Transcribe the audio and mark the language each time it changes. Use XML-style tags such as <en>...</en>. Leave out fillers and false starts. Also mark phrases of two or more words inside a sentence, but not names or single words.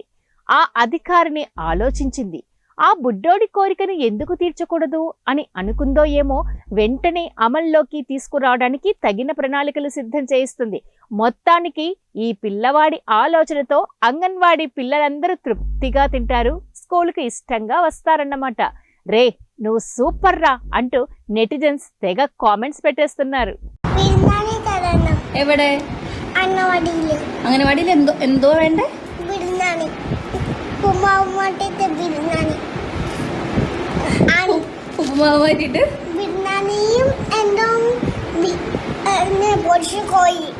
<te>ఆ అధికారిని ఆలోచించింది, ఆ బుడ్డోడి కోరికను ఎందుకు తీర్చకూడదు అని అనుకుందో ఏమో, వెంటనే అమల్లోకి తీసుకురావడానికి తగిన ప్రణాళికలు సిద్ధం చేయిస్తుంది. మొత్తానికి ఈ పిల్లవాడి ఆలోచనతో అంగన్వాడీ పిల్లలందరూ తృప్తిగా తింటారు, స్కూల్కి ఇష్టంగా వస్తారన్నమాట. రే నువ్వు సూపర్ రా అంటూ నెటిజన్స్ తెగ కామెంట్స్ పెట్టేస్తున్నారు.</te> <ml>എവിടെ അംഗനവാടിയിൽ എന്തോ വേണ്ടേ? ഉപ്പുമാവ് മാറ്റിട്ട് ബിരിയാണിയും എന്തോ കോഴി</ml>